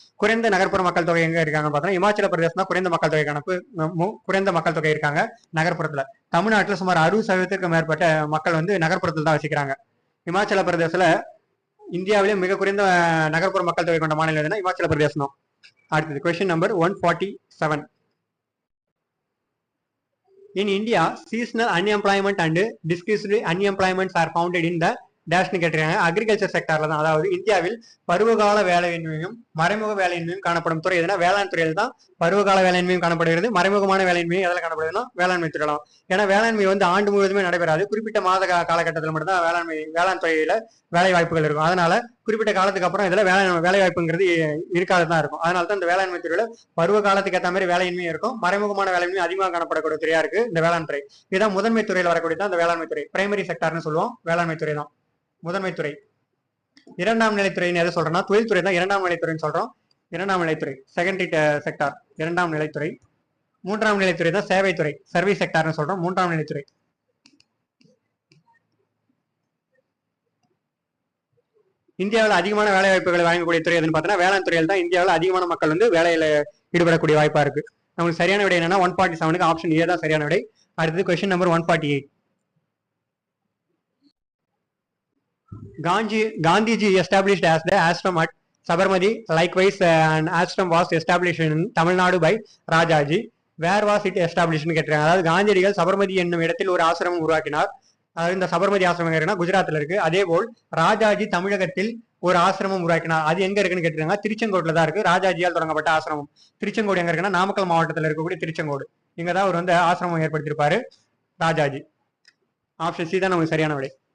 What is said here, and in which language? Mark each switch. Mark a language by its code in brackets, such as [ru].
[ta] குறைந்த நகர்ப்புற மக்கள் தொகை எங்க இருக்காங்கன்னு பார்த்தோம்னா இமாச்சல பிரதேசம் தான் குறைந்த மக்கள் தொகை குறைந்த மக்கள் தொகை இருக்காங்க நகர்ப்புறத்துல. தமிழ்நாட்டில் சுமார் 60% மேற்பட்ட மக்கள் வந்து நகர்ப்புறத்தில் தான் வசிக்கிறாங்க. இமாச்சல பிரதேசத்துல இந்தியாவிலே மிக குறைந்த நகர்ப்புற மக்கள் தொகை கொண்ட மாநிலம் எதுனா இமாச்சல பிரதேசம் தான். அடுத்தது question number 147. [en] In India, seasonal unemployment and disguised unemployments are founded in the [ta] டேஷ்னு கேட்டிருக்காங்க. அக்ரிகல்ச்சர் செக்டர்ல தான், அதாவது இந்தியாவில் பருவகால வேலையின்மையும் மறைமுக வேலையின்மையும் காணப்படும் துறை எதுனா வேளாண் துறையில் தான் பருவகால வேலையின்மையும் காணப்படுகிறது. மறைமுகமான வேலையின்மையும் எதில் காணப்படுதுன்னா வேளாண்மை துறையில. ஏன்னா வேளாண்மை வந்து ஆண்டு முழுவதுமே நடைபெறாது. குறிப்பிட்ட மாத காலகட்டத்தில் மட்டும்தான் வேளாண் துறையில வேலை வாய்ப்புகள் இருக்கும். அதனால குறிப்பிட்ட காலத்துக்கு அப்புறம் இதுல வேலை வாய்ப்புங்கிறது இருக்காது தான் இருக்கும். அதனால தான் இந்த வேளாண்மை துறையில பருவ காலத்துக்கு ஏற்ற மாதிரி வேலையின்மையும் இருக்கும், மறைமுகமான வேலையின்மையும் அதிகமாக காணப்படக்கூடிய துறையா இருக்கு இந்த வேளாண் துறை. இதுதான் முதன்மை துறையில் வரக்கூடிய தான் இந்த வேளாண்மை துறை. பிரைமரி செக்டர்னு சொல்லுவோம். வேளாண்மை துறை தான் முதன்மை துறை. இரண்டாம் நிலைத்துறைன்னு எதை சொல்றோம்னா தொழில்துறை தான் இரண்டாம் நிலைத்துறைன்னு சொல்றோம். இரண்டாம் நிலைத்துறை செகண்டரி செக்டார் இரண்டாம் நிலைத்துறை. மூன்றாம் நிலைத்துறை தான் சேவைத்துறை சர்வீஸ் செக்டார்னு சொல்றோம். மூன்றாம் நிலைத்துறை. இந்தியாவில் அதிகமான வேலை வாய்ப்புகளை வழங்கக்கூடிய துறை எதுன்னு பார்த்தோன்னா வேளாண் துறையில் தான் இந்தியாவில் அதிகமான மக்கள் வந்து வேலையில ஈடுபடக்கூடிய வாய்ப்பா இருக்கு. நமக்கு சரியான விடை என்னன்னா 147க்கு ஆப்ஷன் ஏ தான் சரியான விடை. அடுத்தது question number 148. [en] Gandhiji established as the ashram at Sabarmati. Likewise, an ashram was established in Tamil Nadu by Rajaji. Where was it established? [ta] கேட்டிருக்காங்க. அதாவது காந்தியடிகள் சபர்மதி என்னும் இடத்தில் ஒரு ஆசிரமம் உருவாக்கினார். அதாவது இந்த சபர்மதி ஆசிரமம் இருக்குன்னா குஜராத்ல இருக்கு. அதே போல் ராஜாஜி தமிழகத்தில் ஒரு ஆசிரமம் உருவாக்கினார். அது எங்க இருக்குன்னு கேட்டிருக்காங்க. திருச்செங்கோட்ல தான் இருக்கு. ராஜாஜியால் தொடங்கப்பட்ட ஆசிரமம். திருச்செங்கோடு எங்க இருக்குன்னா நாமக்கல் மாவட்டத்தில் இருக்கக்கூடிய திருச்செங்கோடு. இங்கதான் அவர் வந்து ஆசிரமம் ஏற்படுத்தியிருப்பாரு ராஜாஜி. ஆப்ஷன் சி தான் நமக்கு சரியான விடை.